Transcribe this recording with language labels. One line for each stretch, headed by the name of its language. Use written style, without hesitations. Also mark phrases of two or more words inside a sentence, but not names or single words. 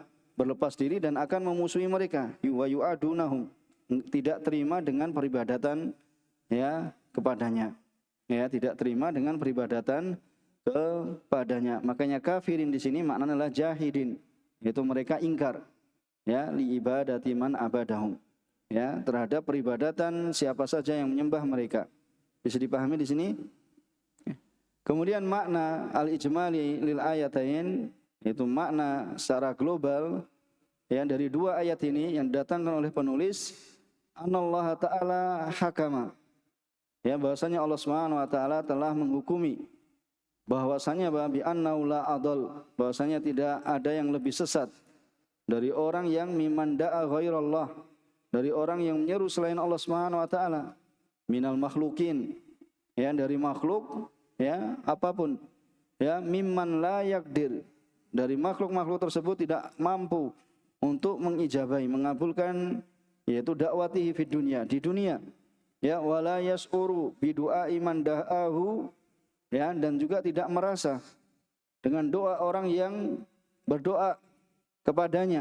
Indonesian: Berlepas diri dan akan memusuhi mereka.
Arabic: ويعادونهم,
Indonesian: tidak terima dengan peribadatan ya kepadanya. Ya, tidak terima dengan peribadatan kepadanya. Makanya kafirin di sini maknanya adalah jahidin, yaitu mereka ingkar ya
Arabic: لعبادة من عبدهم.
Indonesian: Ya, terhadap peribadatan siapa saja yang menyembah mereka. Bisa dipahami di sini? Kemudian makna
Arabic: الإجمالي للآيتين,
Indonesian: yaitu makna secara global ya dari dua ayat ini yang didatangkan oleh penulis,
Arabic: أن الله تعالى حكم.
Indonesian: Ya, bahwasanya Allah
Arabic: سبحانه وتعالى
Indonesian: telah menghukumi bahwasanya
Arabic: بأنه لا أضل,
Indonesian: bahwasanya tidak ada yang lebih sesat dari orang yang
Arabic: ممن دعا غير الله,
Indonesian: dari orang yang menyeru selain Allah
Arabic: سبحانه و
Indonesian: taala,
Arabic: من المخلوقين,
Indonesian: ya, dari makhluk, ya, apapun, ya,
Arabic: ممن لا يقدر,
Indonesian: dari makhluk-makhluk tersebut tidak mampu untuk mengijabahi, mengabulkan, yaitu
Arabic: دعوته في الدنيا,
Indonesian: di dunia,
Arabic: ya, ولا يشعر بدعاء من دعاه, ya,
Indonesian: dan juga tidak merasa dengan doa orang yang berdoa kepadanya.